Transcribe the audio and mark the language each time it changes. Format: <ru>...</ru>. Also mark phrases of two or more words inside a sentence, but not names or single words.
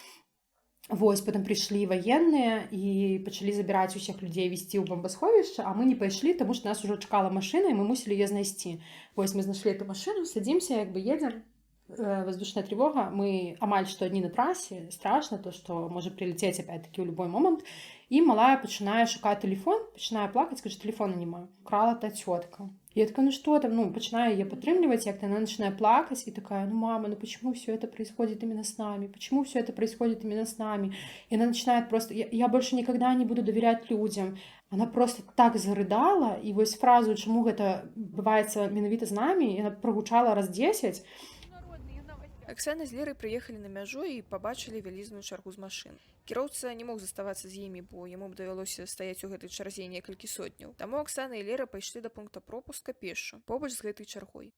<be>Вось, потым прыйшлі ваенныя і пачалі забіраць усіх людзей, везці ў бомбасховішча, а мы не пайшлі, таму што нас ужо чакала машына, і мы мусілі яе знайсці. Вось, мы знайшлі эту машыну, садзімся, як бы едзем.</be> <ru>Воздушная тревога,</ru> <be>мы амаль што адні на трасе, страшна, то, што можа</be> <ru>прилетець опять-таки</ru> <be>ў любой момант. І малая пачынае шукаць тэлефон, пачынае плакаць, кажа: тэлефона няма, украла та цётка.</be> <ru>Я такая: ну что там, ну, начинаю ее подтрымливать, як-то она начинает плакать, и такая: ну, мама, ну почему все это происходит именно с нами? Почему все это происходит именно с нами? И она начинает просто: я больше никогда не буду доверять людям. Она просто так зарыдала,</ru> <be>и вось фразу, чему гэта бываецца менавіта з намі, яна прогучала раз 10. Аксана з Лерай прыехалі на мяжу і пабачылі вялізную чаргу з машын. Кіроўца не мог заставацца з імі, бо яму б давялося стаяць у гэтай чарзе некалькі сотняў. Таму Аксана і Лера пайшлі да пункта пропуска пешшу, побач з гэтай чаргой.</be>